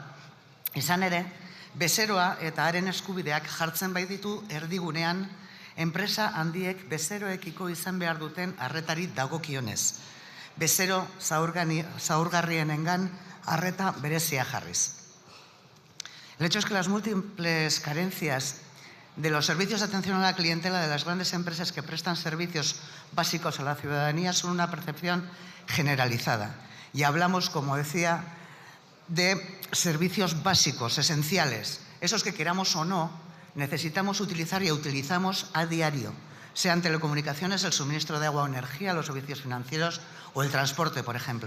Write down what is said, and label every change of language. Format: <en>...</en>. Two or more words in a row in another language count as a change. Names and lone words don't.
<eu>Izan ere, bezeroa eta haren eskubideak jartzen baititu erdigunean, enpresa handiek bezeroekiko izan behar duten arretari dagokionez. Bezero zaurgarrienengan arreta berezia jarriz.</eu> <es>El hecho es que las múltiples carencias de los servicios de atención a la clientela de las grandes empresas que prestan servicios básicos a la ciudadanía son una percepción generalizada. Y hablamos, como decía, de servicios básicos, esenciales, esos que queramos o no, necesitamos utilizar y utilizamos a diario, sean telecomunicaciones, el suministro de agua o energía, los servicios financieros o el transporte, por ejemplo.</es>